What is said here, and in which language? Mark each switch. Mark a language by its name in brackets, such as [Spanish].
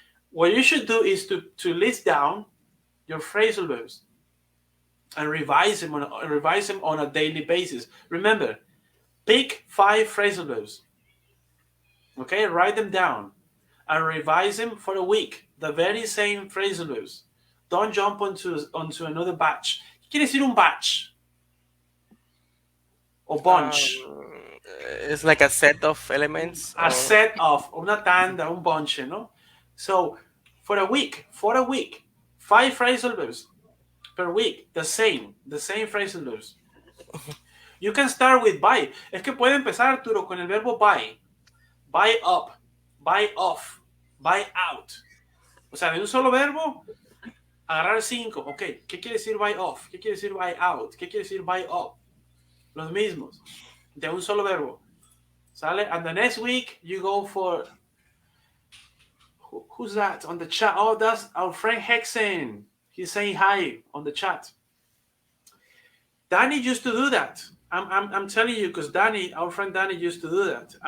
[English] What you should do is to list down your phrasal verbs and revise them on a daily basis. Remember, pick 5 phrasal verbs. Okay, write them down and revise them for a week. The very same phrasal verbs. Don't jump onto another batch. [Spanish] ¿Qué quiere decir un batch o bunch? [English] It's like a set of elements, A or set of, [Spanish] una tanda, un bunch, no? [English] So for a week, 5 phrasal verbs per week, the same phrasal verbs. You can start with buy. [Spanish] Es que puede empezar, Arturo, con el verbo buy. Buy up, buy off, buy out. O sea, de un solo verbo, agarrar 5. Ok, ¿qué quiere decir buy off? ¿Qué quiere decir buy out? ¿Qué quiere decir buy up? Los mismos, de un solo verbo. ¿Sale? [English] And the next week, you go for... Who's that on the chat? Oh, that's our friend Hexen. He's saying hi on the chat. Danny used to do that. I'm telling you, because Danny, our friend Danny, used to do that.